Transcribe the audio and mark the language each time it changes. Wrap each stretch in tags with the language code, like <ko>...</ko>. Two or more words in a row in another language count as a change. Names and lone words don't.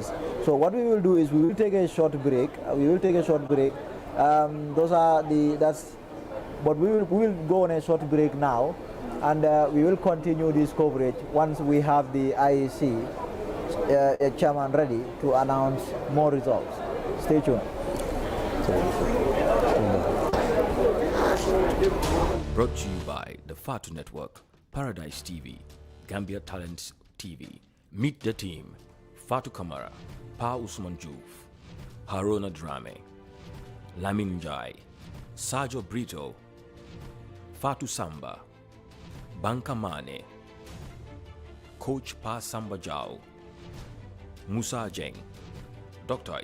<en>So what we will do is we will take a short break. But we will go on a short break now, and we will continue this coverage once we have the IEC chairman ready to announce more results. Stay tuned. Brought to you by the Fatu Network, Paradise TV, Gambia Talents TV, Meet the Team, Fatu Kamara, Pa Usman Juf, Haruna Drame, Lamin Jai, Sajo Brito, Fatu Samba, Banka Mane, Coach Pa Samba Jao, Musa Jeng, Dr.</en>